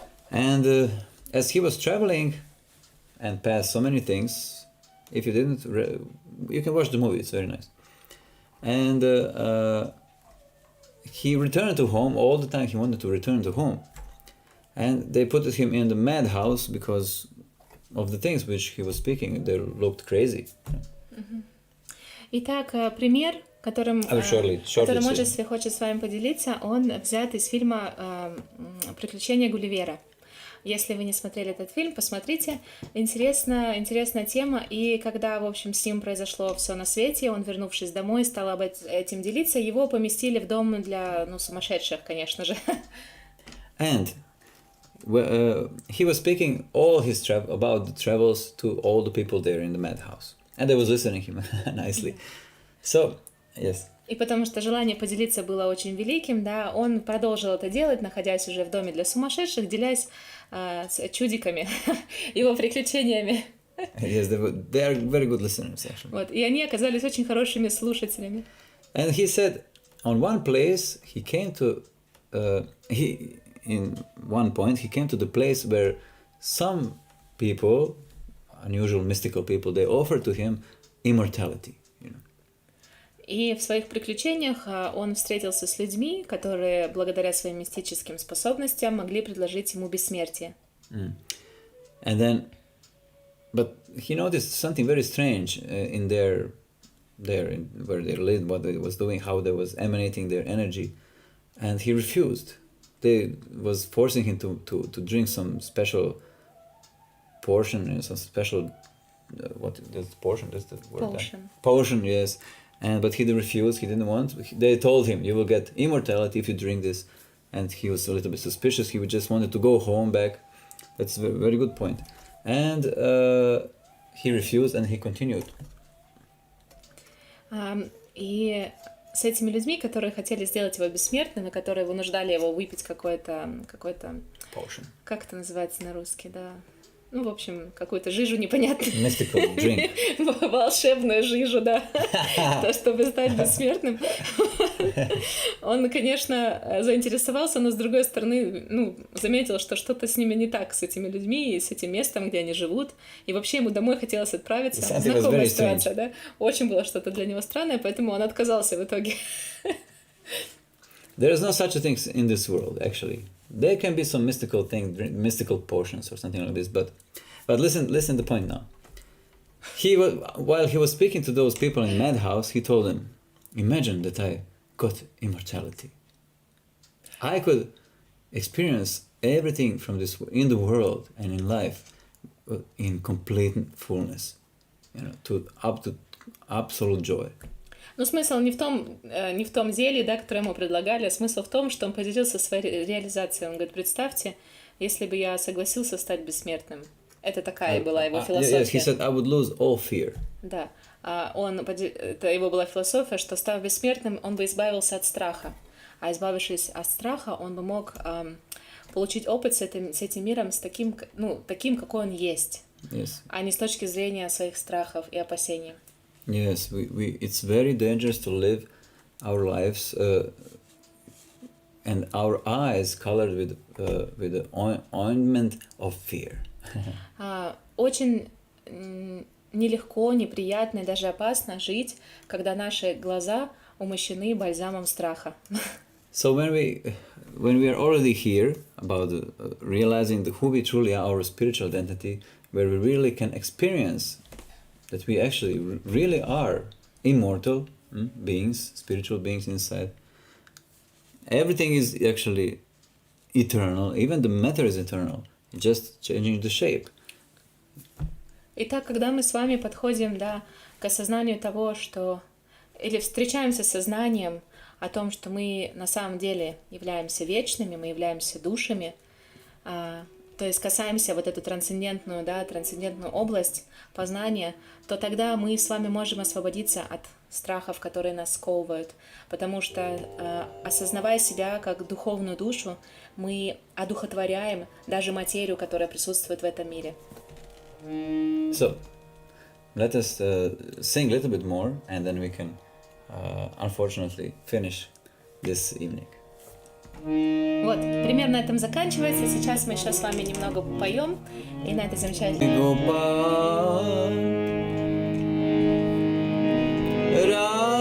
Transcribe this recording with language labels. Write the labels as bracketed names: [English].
[English] And as he was traveling and passed so many things, if you didn't, you can watch the movie, it's very nice. And he returned to home. All the time he wanted to return to home. And they put him in the madhouse because of the things which he was speaking. They looked crazy. [Russian] Итак, пример, которым Оджасви хочет с вами поделиться, он взят из фильма «Приключения Гулливера». Если вы не смотрели этот фильм, посмотрите. Интересная тема. И когда, в общем, с ним произошло все на свете, он, вернувшись домой, стал об этим делиться, его поместили в дом для, сумасшедших, конечно же. [English] And he was speaking all his about the travels to all the people there in the madhouse. And they was listening him nicely. So, yes. [Russian] И потому что желание поделиться было очень великим, да, он продолжил это делать, находясь уже в доме для сумасшедших, делясь с чудиками, его приключениями. [English] Yes, they are very good listeners, actually. [Russian] Вот, и они оказались очень хорошими слушателями. [English] And he said, on one place, he came to, in one point, he came to the place where some people, unusual mystical people, they offered to him immortality. [Russian] И в своих приключениях он встретился с людьми, которые благодаря своим мистическим способностям могли предложить ему бессмертие. [English] And then, but he noticed something very strange in where they lived, what they was doing, how they was emanating their energy, and he refused. They was forcing him to drink some special portion, some special what is portion? That's the word. Potion, yes. But he refused. He didn't want. They told him, "You will get immortality if you drink this," and he was a little bit suspicious. He just wanted to go home back. That's a very good point. And he refused, and he continued. [Russian] И с этими людьми, которые хотели сделать его бессмертным, и которые вынуждали его выпить какой-то [English] Potion. [Russian] Как это называется на русский, да? В общем, какую-то жижу непонятную. [English] Mystical drink. [Russian] Волшебную жижу, да. То, чтобы стать бессмертным. Он, конечно, заинтересовался, но с другой стороны, заметил, что что-то с ними не так, с этими людьми и с этим местом, где они живут. И вообще ему домой хотелось отправиться. Знакомая ситуация, да? Очень было что-то для него странное, поэтому он отказался в итоге. [English] There is no such a thing in this world, actually. There can be some mystical thing, mystical potions or something like this, but listen the point now. While he was speaking to those people in madhouse, he told them, "Imagine that I got immortality. I could experience everything from this in the world and in life in complete fullness, to absolute joy." [Russian] Но смысл не в том зелье, да, которое ему предлагали, а смысл в том, что он поделился своей реализацией. Он говорит, представьте, если бы я согласился стать бессмертным. Это такая была его философия. [English] Yes, he said, I would lose all fear. [Russian] Да, это его была философия, что став бессмертным, он бы избавился от страха. А избавившись от страха, он бы мог получить опыт с этим миром, таким, какой он есть, [English] yes. [Russian] А не с точки зрения своих страхов и опасений. [English] Yes, it's very dangerous to live our lives and our eyes colored with the ointment of fear. [Russian] Очень нелегко, неприятно и даже опасно жить, когда наши глаза умощены бальзамом страха. [English] So when we are already here about realizing who we truly are, our spiritual identity, where we really can experience that we actually really are immortal beings, spiritual beings inside. Everything is actually eternal, even the matter is eternal, just changing the shape. [Russian] Итак, когда мы с вами подходим, да, к осознанию того, что... Или встречаемся с сознанием о том, что мы на самом деле являемся вечными, мы являемся душами, то есть касаемся вот эту трансцендентную область познания, то тогда мы с вами можем освободиться от страхов, которые нас сковывают, потому что, осознавая себя как духовную душу, мы одухотворяем даже материю, которая присутствует в этом мире. [English] So, let us sing a little bit more, and then we can, unfortunately, finish this evening. [Russian] Вот, примерно на этом заканчивается. Сейчас мы еще с вами немного поем, и на этой замечательной...